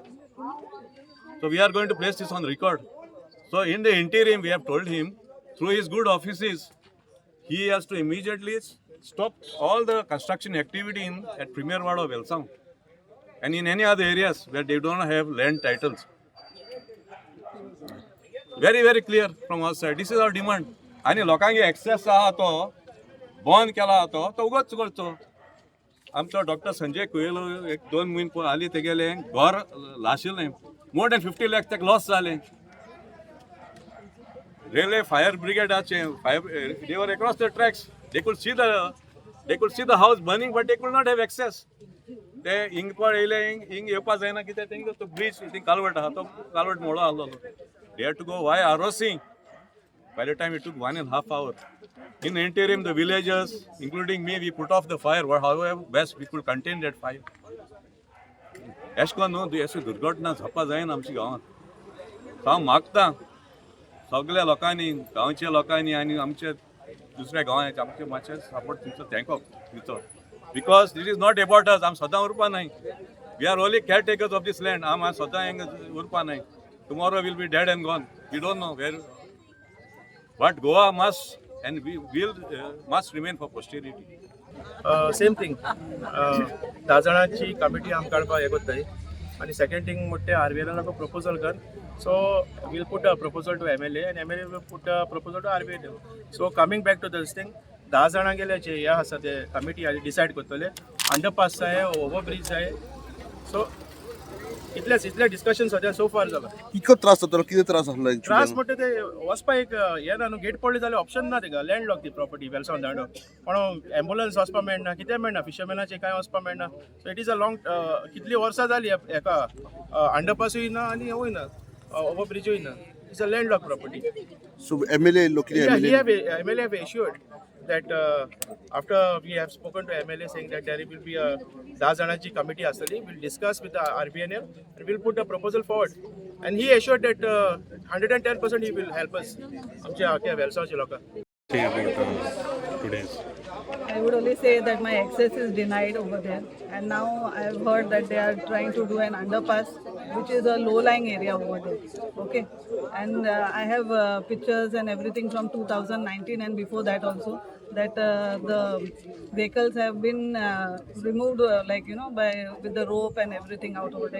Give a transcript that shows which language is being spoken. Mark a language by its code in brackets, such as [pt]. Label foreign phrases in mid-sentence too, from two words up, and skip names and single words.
[en] So we are going to place this on record. So in the interim, we have told him through his good offices, he has to immediately stop all the construction activity at Premier Ward of Welsam and in any other areas where they do not have land titles. Very, very clear from our side. This is our demand. [kok] आणि लोकांगे एक्सेस आहा तो बंद केला तो उगच करचो. आमचो डॉक्टर संजय कुयेलो 1-2 म्हयने हालीं तेगेलें घर लाशिल्लें. [en] more than 50 lakhs [kok] तेका लॉस जालें. [en] Railway fire brigade they were across the tracks. They could see the house burning, but they could not have access. [kok] They येवपा जायना कित्याक तेंका तो ब्रिज कालवट आहा तो कालवट मोडो आहलो. [en] They had to go via ROC. By the time it took 1.5 hours. In the interim, the villagers, including me, we put off the fire. However best we could contain that fire. [kok] एशकोन न्हू अशी दुर्घटना जावपा जायना आमच्या गांवांत. हांव मागता सगळ्या लोकांनी, गांवच्या लोकांनी आनी आमच्या दुसऱ्या गांवांचे आमचे मातशें सपोर्ट तुमचो थँक दिवचो. [en] because this is not about us. [kok] आम सदां उरपा नाय. [en] we are only caretakers of this land. [kok] आम सदां हिंगा उरपा नाय. [en] tomorrow will be dead and gone. we don't know where. but Goa must and we will must remain for posterity. same thing [kok] 10 जाणांची कमिटी आमकां काडपाक हे कोत्ताय. आनी [en] second thing [kok] म्हणटे RVNL प्रपोजल कर. [en] So we'll put a proposal to MLA and MLA will put a proposal to RVNL. So coming back to this thing, [kok] 10 जाणां गेले जे ह्या आसा ते कमिटी डिसायड करतले. अंडरपास जाय, ओव्हरब्रिज जाय. सो इतले डिस्कशन सद्या [en] so far [kok] जाला. इतको त्रास जातलो. कितें त्रास आसलो त्रास म्हणटा ते वचपाक एक हे ना न्हू. गेट पडले जाल्यार ऑप्शन ना तेका. लँडलॉक ती प्रॉपर्टी वेलसावन दांडो. पण एम्बुलन्स वचपाक मेळना, कितें मेळना. फिशरमॅनाचे कांय वचपाक मेळना. [en] so it is a long [kok] कितली वर्सां जाली हेका अंडरपासूय ना आनी हेवूय ना. [en] Overbridge in it's a landlocked property. So MLA locally MLA have assured that after we have spoken to MLA saying that there will be a 10 janachi committee asali, we'll discuss with the RVNL and we'll put a proposal forward. And he assured that 110% he will help us. [kok] आमच्या वेलसावचे लोकांक [en] today's. I would only say that my access is denied over there, and now I've heard that they are trying to do an underpass, which is a low-lying area over there. Okay, and I have pictures and everything from 2019 and before that also, that the vehicles have been removed, by with the rope and everything out over there.